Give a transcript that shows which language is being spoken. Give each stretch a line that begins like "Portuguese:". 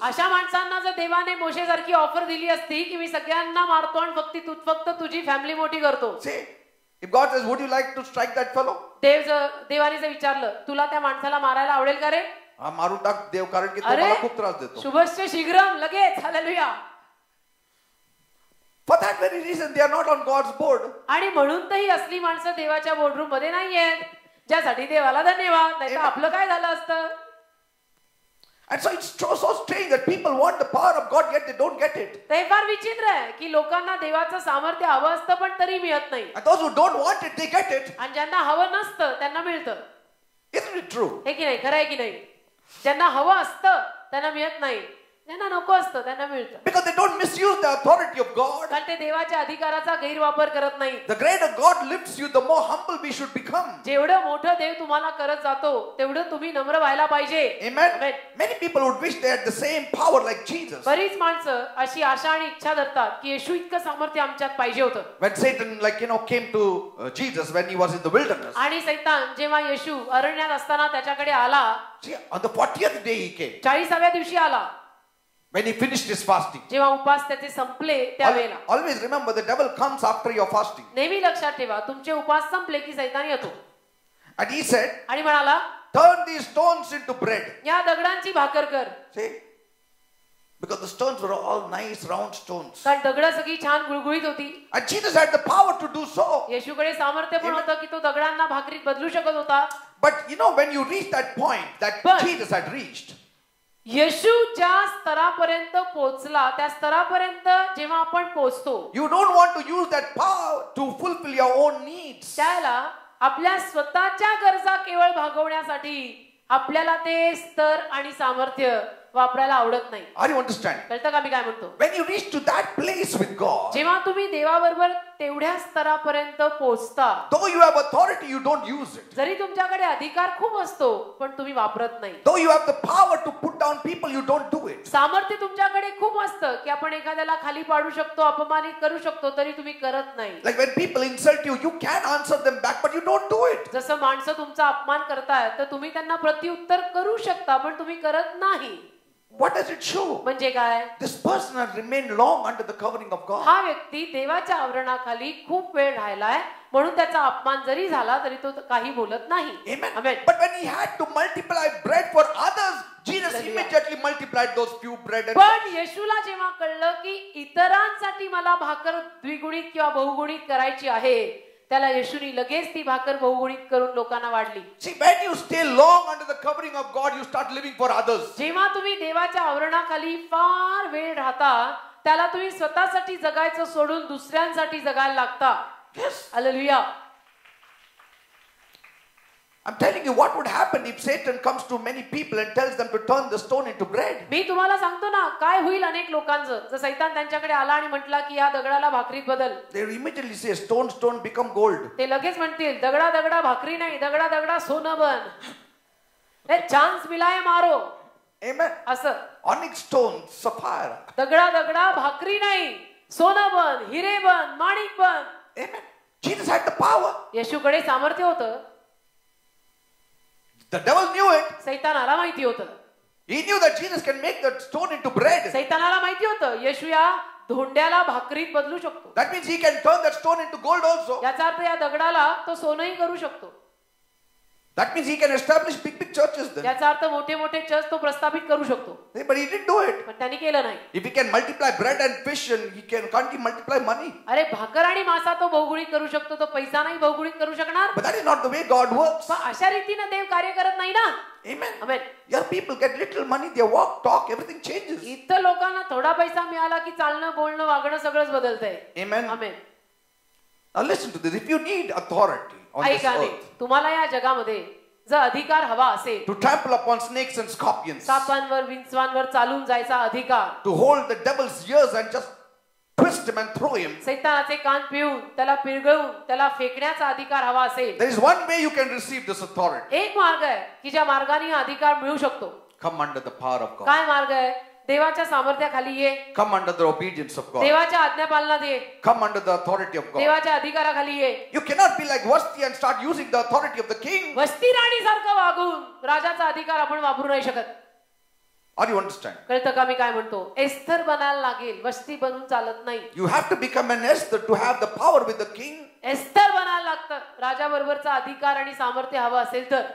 Marathi: अशा माणसांना जर देवाने मोशेसारखी ऑफर दिली असती की मी सगळ्यांना मारतो आणि फक्त तुझी फॅमिली मोठी करतो.
English: say, if God says, would you like to strike that fellow?
Marathi: देवाने जर विचारलं, तुला त्या माणसाला मारायला आवडेल का रे? हा, मारून टाक देव, कारण की तो अरे, मला खूप त्रास देतो. शुभस्य शीघ्रम, लगेच, hallelujah.
English: For that very reason they are not on God's board.
Marathi: आणि म्हणून तर ही असली माणसं देवाच्या बोर्डरूम मध्ये नाहीयेत, ज्यासाठी देवाला धन्यवाद. नाही तर आपलं काय झालं असतं.
English: And so it's so strange that people want the power of God yet they don't get it.
Marathi: ते फार विचित्र आहे की लोकांना देवाचं सामर्थ्य हवं असतं पण तरी मिळत नाही.
English: And those who don't want it, they get it.
Marathi: आणि ज्यांना हवं नसतं त्यांना मिळतं.
English: Isn't it true?
Marathi: हे की नाही, खरं आहे की नाही. ज्यांना हवं असतं त्यांना मिळत नाही, ज्यांना नको असतं त्यांना मिळतं.
English: Because they don't misuse the authority of God.
Marathi: कारण ते देवाच्या अधिकाराचा गैरवापर करत नाही.
English: The greater God lifts you, the more humble we should become.
Marathi: जेवढं मोठं देव तुम्हाला करत जातो तेवढं तुम्ही नम्र व्हायला पाहिजे.
English: Amen. Amen. Many people would wish they had the same power like Jesus.
Marathi: बरीच माणसं अशी आशा आणि इच्छा धरतात की येशू इतकं सामर्थ्य आमच्यात पाहिजे होतं.
English: When Satan, came to Jesus when he was in the wilderness.
Marathi: आणि सैतान जेव्हा येशू अरण्यात असताना त्याच्याकडे आला,
English: See, on the 40th day he came.
Marathi: 40व्या दिवशी आला,
English: When he finished his fasting.
Marathi: जेव्हा उपास त्याचे संपले त्यावेळेला.
English: Always remember the devil comes after your fasting.
Marathi: नेहमी लक्षात ठेवा, तुमचे उपास संपले की सैतान येतो.
English: And he said,
Marathi: आणि म्हणाला,
English: turn these stones into bread.
Marathi: या दगडांची भाकर कर.
English: See? Because the stones were all nice round stones.
Marathi: कारण दगड सगळी छान गुळगुळीत होती.
English: And Jesus had the power to do so.
Marathi: येशूकडे सामर्थ्य पण होतं की तो दगडांना भाकरीत बदलू शकत होता.
English: But when you reach that point that Jesus had reached.
Marathi: येशू ज्या स्तरापर्यंत पोहोचला त्या स्तरापर्यंत जेव्हा आपण पोहोचतो,
English: You don't want to use that power to fulfill your own needs.
Marathi: त्याला आपल्या स्वतःच्या गरजा केवळ भागवण्यासाठी आपल्याला ते स्तर आणि सामर्थ्य वापरायला आवडत नाही.
English: Are you understanding?
Marathi: कळतं का मी काय म्हणतो?
English: When you reach to that place with God,
Marathi: जेव्हा तुम्ही देवाबरोबर तेवढ्या स्तरापर्यंत पोहोचता,
English: though you have authority, you don't use it.
Marathi: जरी तुमच्याकडे अधिकार खूप असतो पण तुम्ही वापरत नाही.
English: Though you have the power to put down people, you don't do it.
Marathi: सामर्थ्य तुमच्याकडे खूप असतं की आपण एखाद्याला खाली पाडू शकतो, अपमानित करू शकतो, तरी तुम्ही करत नाही.
English: Like when people insult you, you can answer them back, but you don't do it.
Marathi: जसं माणसं तुमचा अपमान करतायत तर तुम्ही त्यांना प्रत्युत्तर करू शकता पण तुम्ही करत नाही.
English: What does it show?
Marathi: म्हणजे काय?
English: This person has remained long under the covering of God.
Marathi: हा व्यक्ती देवाच्या आवरणाखाली खूप वेळ राहिलाय म्हणून त्याचा अपमान जरी झाला तरी तो काही बोलत नाही.
English: Amen. Amen. But when he had to multiply bread for others, Jesus Hallelujah. immediately multiplied those few bread and
Marathi: पण येशूला जेव्हा कळलं की इतरांसाठी मला भाकर द्विगुणित किंवा बहुगुणित करायची आहे, त्याला येशूनी लगेच ती भाकर बहुगुणित करून लोकांना वाढली.
English: See, when you stay long under the covering of God, you start living for others.
Marathi: जेव्हा तुम्ही देवाच्या आवरणाखाली फार वेळ राहता, त्याला तुम्ही स्वतःसाठी जगायचं सोडून दुसऱ्यांसाठी जगायला लागता.
English: Yes.
Marathi: Hallelujah.
English: I'm telling you what would happen if Satan comes to many people and tells them to turn the stone into bread.
Marathi: मी तुम्हाला सांगतो ना, काय होईल अनेक लोकांचं. जर सैतान त्यांच्याकडे आला आणि म्हटला की या दगडाला भाकरीत बदल,
English: They immediately say, stone, stone, become gold.
Marathi: ते लगेच म्हणतील दगडा दगडा भाकरी नाही, दगडा दगडा सोनं बन.
Hindi: हे चान्स मिलाय मारो.
English: Amen.
Marathi: असं
English: Onyx stone, sapphire.
Marathi: दगडा दगडा भाकरी नाही, सोनं बन, हिरे बन, माणिक बन.
English: Amen. Jesus had the power.
Marathi: येशूकडे सामर्थ्य होतं.
English: The devil knew it.
Marathi: सैतानाला माहिती होतं.
English: He knew that Jesus can make that stone into bread.
Marathi: सैतानाला माहिती होतं येशू या धोंड्याला भाकरीत बदलू शकतो.
English: That means he can turn that stone into gold also.
Marathi: याचा अर्थ या दगडाला तो सोनंही करू शकतो.
English: That means he can establish big, big churches then.
Marathi: याचा अर्थ मोठे मोठे चर्च तो प्रस्थापित करू शकतो.
English: But he didn't do it.
Marathi: पण त्यांनी केलं नाही.
English: If he can multiply bread and fish, and can't he multiply money?
Marathi: अरे भाकर आणि मासा तो बहुगुणित करू शकतो, तो पैसा नाही बहुगुणित करू शकणार.
English: But that is not the way God works.
Marathi: पण अशा रीतीने देव कार्य करत नाही ना.
English: Amen.
Marathi: Amen.
English: Your people get little money, they walk, talk, everything changes.
Marathi: इतर लोकांना थोडा पैसा मिळाला की चालणं, बोलणं, वागणं सगळंच बदलतंय.
English: Amen.
Marathi: Amen.
English: Now listen to this. If you need authority on this
Marathi: ऐका नाही,
English: earth
Marathi: तुम्हाला या जगामध्ये जर अधिकार हवा असेल,
English: to trample upon snakes and scorpions,
Marathi: सापांवर विंचवांवर चालून जायचा अधिकार,
English: to hold the devil's ears and just twist him and throw him,
Marathi: सैतानाचे कान पिळून त्याला पिळगळून त्याला फेकण्याचा अधिकार हवा असेल,
English: there is one way you can receive this authority.
Marathi: एक मार्ग आहे की ज्या मार्गाने हा अधिकार मिळू शकतो.
English: Come under the power of God.
Marathi: काय मार्ग आहे? देवाच्या सामर्थ्याखाली ये.
English: Come under the obedience of God.
Marathi: देवाच्या आज्ञापालनात ये.
English: Come under the authority of God.
Marathi: देवाच्या अधिकाराखाली ये.
English: You cannot be like Vashti and start using the authority of the king.
Marathi: वस्ती राणी सारखं वागून राजाचा अधिकार आपण वापरू नाही शकत.
English: Or you understand?
Marathi: कळतं का मी काय म्हणतो? एस्थर बनायला लागेल, वस्ती बनून चालत नाही.
English: You have to become an Esther to have the power with the king.
Marathi: Esther बनायला लागतं राजा बरोबरचा अधिकार आणि सामर्थ्य हवं असेल तर.